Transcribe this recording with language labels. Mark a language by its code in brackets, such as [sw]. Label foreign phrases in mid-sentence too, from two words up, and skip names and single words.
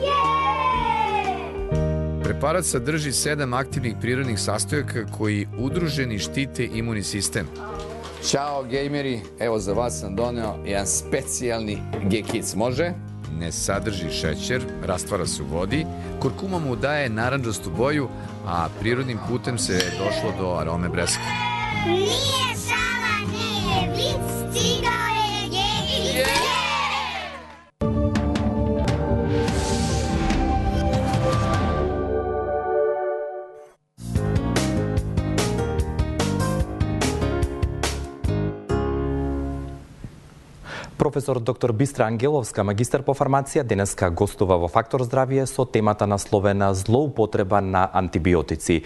[sr] Препарат садржи 7 активних природних састојака кои удружени штите имуни систем. [mk] Чао, геймери, ево за вас сам донео еден специјални G-Kids, може? [sr] Не садржи шеќер, раствара се у води, куркума му дае наранџасту боју, а природним путем се дошло до ароме бреска. Nije šala, nije vic, stigao je G-Kids. [mk] Професор доктор Бистра Ангеловска, магистар по фармација, денеска гостува во Фактор здравје со темата насловена злоупотреба на антибиотици.